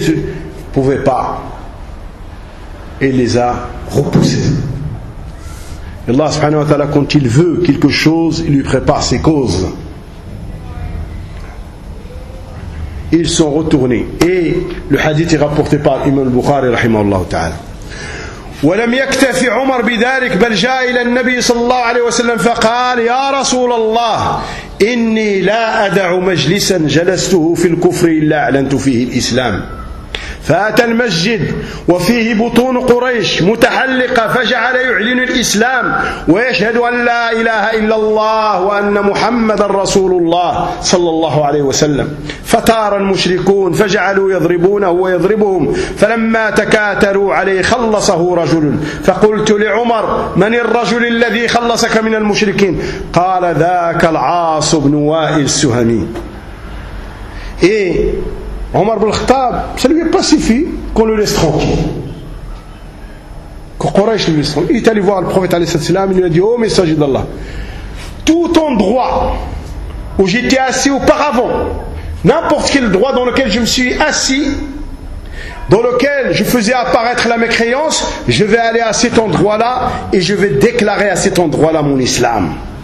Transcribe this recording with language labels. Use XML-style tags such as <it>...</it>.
<fr>Il ne pouvait pas. Et il les a repoussés. Allah</fr> <ar>subhanahu wa ta'ala,</ar> <fr>quand il veut quelque chose, il lui prépare ses causes. Ils sont retournés. Et le hadith est rapporté par Imam al-Bukhari,</fr> <ar>rahimahullah ta'ala. ولم يكتفي عمر بذلك بل جاء إلى النبي صلى الله عليه وسلم فقال يا رسول الله إني لا أدع مجلسا جلسته في الكفر إلا أعلنت فيه الإسلام فأتى المسجد وفيه بطون قريش متحلقة فجعل يعلن الإسلام ويشهد أن لا إله إلا الله وأن محمد رسول الله صلى الله عليه وسلم فتار المشركون فجعلوا يضربونه ويضربهم فلما تكاتروا عليه خلصه رجل فقلت لعمر من الرجل الذي خلصك من المشركين قال ذاك العاص بن وائل السهمي.</ar> <fr>إيه Omar ibn Khattab, ça lui est pas suffi qu'on le laisse tranquille. Que Quraysh le laisse tranquille. Il est allé voir le prophète, il lui a dit, oh messager d'Allah, tout endroit où j'étais assis auparavant, n'importe quel droit dans lequel je me suis assis, dans lequel je faisais apparaître la mécréance, je vais aller à cet endroit-là et je vais déclarer à cet endroit-là mon islam.</fr>